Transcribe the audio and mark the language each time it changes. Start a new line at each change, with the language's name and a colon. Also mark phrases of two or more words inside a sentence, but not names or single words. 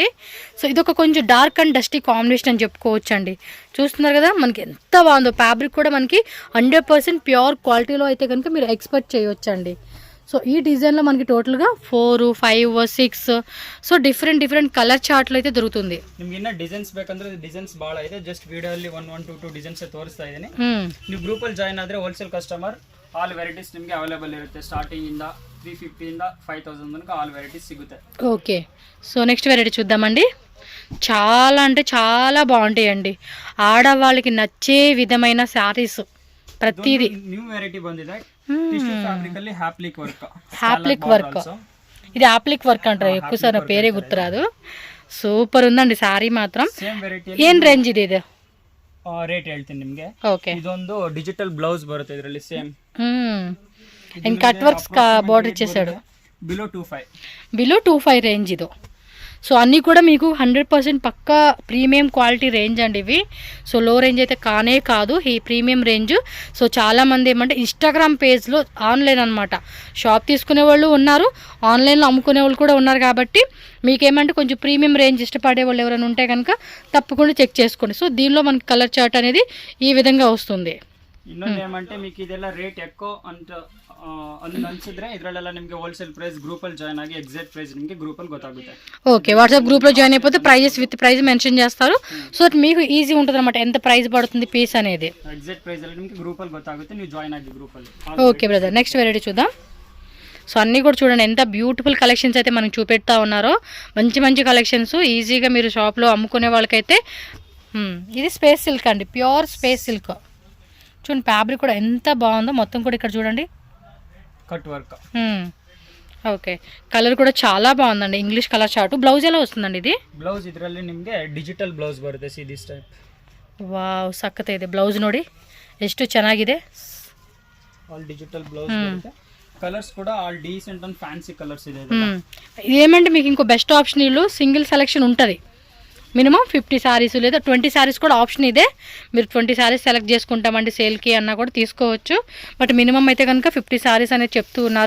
Telugu: సో ఇది ఒక కొంచెం
English: dark and dusty combination
Telugu: అని చెప్పుకోవచ్చు అండి. చూస్తున్నారు కదా మనకి ఎంత బాగుందో. ఫ్యాబ్రిక్ కూడా మనకి 100%
English: pure qualitylo
Telugu: అయితే కనుక మీరు ఎక్స్పెక్ట్ చేయవచ్చు అండి. సో ఈ డిజైన్లో మనకి టోటల్గా 4, 5, 6 సో
English: different color charts
Telugu: అయితే దొరుకుతుంది.
Kannada: ನಿಮಗೆ ಇನ್ನ ಡಿಸೈನ್ಸ್ ಬೇಕಂದ್ರೆ ಡಿಸೈನ್ಸ್ ಭಾಳ ಇದೆ.
English: just video
Kannada: ಅಲ್ಲಿ 1, 2 ಡಿಸೈನ್ಸ್ ತೋರಿಸ್ತಾ ಇದ್ದೀನಿ. ನೀವು ಗ್ರೂಪ್ ಅಲ್ಲಿ ಜಾಯಿನ್ ಆದ್ರೆ
English: wholesale customer all varieties
Kannada: ನಿಮಗೆ ಅವೈಲೇಬಲ್ ಇರುತ್ತೆ. ಸ್ಟಾರ್ಟಿಂಗ್ ಇಂದ 350 ಇಂದ 5000 ತನಕ
English: all varieties
Kannada: ಸಿಗುತ್ತೆ.
English: okay, so next variety
Telugu: చూద్దామండి. చాలా అంటే చాలా బాగుంటాయండి. ఆడవాళ్ళకి నచ్చే విధమైన శారీస్ ప్రతిదీ.
English: new variety
Kannada: ಬಂದಿದೆ.
English: tissue fabric
Kannada: ಅಲ್ಲಿ
English: applique work.
Telugu: ఇది
English: applique work
Telugu: అంటారు. ఎక్కువసారి పేరే గుర్తురాదు. సూపర్ ఉందండి శారీ మాత్రం.
English: same variety.
Kannada: ಏನ್ ರೇಂಜ್ ಇದೆ ಇದು? ರೇಟ್ ಹೇಳ್ತೀನಿ ನಿಮಗೆ. ಓಕೆ, ಇದೊಂದು
English: digital blouse
Kannada: ಬರುತ್ತೆ ಇದರಲ್ಲಿ ಸೇಮ್.
Telugu: అండ్
English: cut works border
Telugu: ఇచ్చేసాడు. బిలో 25 రేంజ్ ఇది. సో అన్నీ కూడా మీకు 100% పక్కా
English: premium quality range
Telugu: అండి ఇవి.
English: so low range
Telugu: అయితే కానే కాదు, ఈ
English: premium range.
Telugu: సో చాలామంది ఏమంటే ఇన్స్టాగ్రామ్ పేజ్లో ఆన్లైన్ అనమాట షాప్ తీసుకునే వాళ్ళు ఉన్నారు, ఆన్లైన్లో అమ్ముకునే వాళ్ళు కూడా ఉన్నారు. కాబట్టి మీకేమంటే కొంచెం
English: premium range
Telugu: ఇష్టపడే వాళ్ళు ఎవరైనా ఉంటే కనుక తప్పకుండా చెక్ చేసుకోండి. సో దీనిలో మనకి
English: color chart
Telugu: అనేది ఈ విధంగా వస్తుంది.
Kannada: ಇನ್ನೊಂದು
Telugu: ఏమంటే మీకు
Kannada: ಇದೆಲ್ಲ ರೇಟ್ ఎక్కువ ಅಂತ అనిసిದ್ರೆ ಇದರಲ್ಲೆಲ್ಲ ನಿಮಗೆ
English: wholesale price group
Kannada: ಅಲ್ಲಿ ಜಾಯಿನ್ ಆಗಿ
English: exact price
Kannada: ನಿಮಗೆ గ్రూప్ ಅಲ್ಲಿ ಗೊತ್ತಾಗುತ್ತೆ.
Telugu: ఓకే, వాట్సాప్ గ్రూప్లో జాయిన్ అయిపోతే
English: prizes with price mention
Telugu: చేస్తారు. సో మీకు ఈజీ ఉంటుంది అనమాట ఎంత ప్రైస్ పడుతుంది పీస్ అనేది.
English: exact price
Kannada: ಅಲ್ಲಿ ನಿಮಗೆ గ్రూప్ ಅಲ್ಲಿ ಗೊತ್ತಾಗುತ್ತೆ, ನೀವು ಜಾಯಿನ್ ಆಗಿ గ్రూప్ ಅಲ್ಲಿ.
English: okay brother, next variety
Telugu: చూద్దాం. సో అన్నీ కూడా చూడండి ఎంత
English: beautiful collections
Telugu: అయితే మనకు చూపెడతా ఉన్నారో. మంచి కలెక్షన్స్ ఈజీగా మీరు షాప్లో అమ్ముకునే వాళ్ళకైతే. ఇది
English: space silk
Telugu: అండి,
English: pure space silk.
Telugu: చూడండి ఫ్యాబ్రిక్ కూడా ఎంత బాగుందో. మొత్తం కూడా ఇక్కడ చూడండి
English: cut work. okay, color
Telugu: కూడా చాలా బాగుందండి.
English: English color chart.
Telugu: బ్లౌజ్ ఎలా వస్తుందండి ఇది?
Kannada: ಬ್ಲೌಸ್ ಇದರಲ್ಲಿ ನಿಮಗೆ
English: digital blouse
Kannada: ಬರುತ್ತೆ.
English: see this type.
Kannada: ವಾವ್, ಸಕ್ಕತ್ತ ಇದೆ ಬ್ಲೌಸ್ ನೋಡಿ ಎಷ್ಟು ಚೆನ್ನಾಗಿದೆ.
English: all digital blouse
Kannada: ಬರುತ್ತೆ.
Telugu: కలర్స్ కూడా
English: all decent and fancy colors
Telugu: ಇದೆ ఏమంటే మీకు ఇంకో
English: best option
Telugu: వీళ్ళు
English: single selection
Telugu: ఉంటుంది. మినిమం 50 శారీస్ లేదా 20 శారీస్ కూడా ఆప్షన్ ఇదే. మీరు 20 శారీస్ సెలెక్ట్ చేసుకుంటామండి సేల్కి అన్నా కూడా తీసుకోవచ్చు.
English: but minimum
Telugu: అయితే కనుక 50 శారీస్ అనేది చెప్తూ ఉన్నారు.